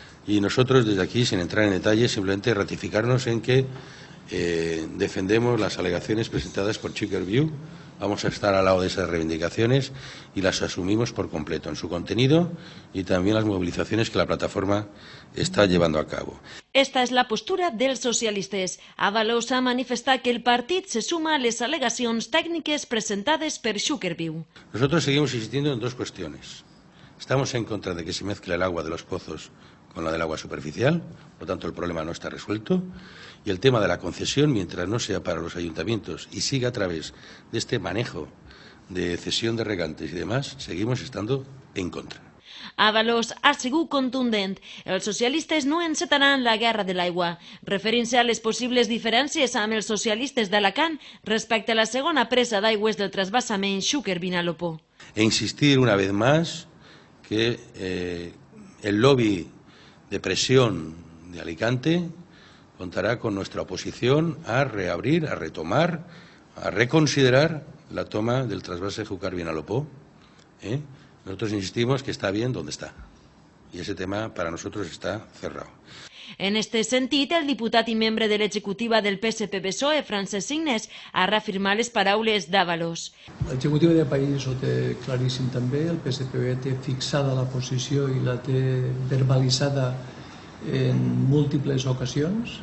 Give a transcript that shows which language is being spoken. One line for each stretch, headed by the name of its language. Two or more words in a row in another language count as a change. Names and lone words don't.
Spanish: Y nosotros desde aquí, sin entrar en detalle, simplemente ratificarnos en que defendemos las alegaciones presentadas por Sugarview. Vamos a estar al lado de esas reivindicaciones y las asumimos por completo en su contenido y también las movilizaciones que la plataforma está llevando a cabo.
Catalan: Esta és la postura dels socialistes. Ábalos ha manifestat que el partit se suma a les al·legacions tècniques presentades per Sugarview.
Spanish: Nosotros seguimos insistiendo en dos cuestiones. Estamos en contra de que se mezcle el agua de los pozos con la del agua superficial, por lo tanto el problema no está resuelto, y el tema de la concesión, mientras no sea para los ayuntamientos y siga a través de este manejo de cesión de regantes y demás, seguimos estando en contra.
Catalan: Ábalos ha sigut contundent. Els socialistes no encetaran la guerra de l'aigua, referint-se a les possibles diferències amb els socialistes d'Alacant respecte a la segona presa d'aigües del trasbassament Xúquer-Vinalopó.
Spanish: E insistir una vez más que el lobby de presión de Alicante contará con nuestra oposición a reabrir, a retomar, a reconsiderar la toma del trasvase Júcar-Vinalopó. Nosotros insistimos que está bien donde está. Y ese tema para nosotros está cerrado.
Catalan: En este sentit, el diputat i membre de l'executiva del PSPB-PSOE, Francesc Signes, ha reafirmat les paraules d'Ábalos. L'executiva de país ho té claríssim també, el PSPB té fixada la posició i la té verbalitzada en múltiples ocasions.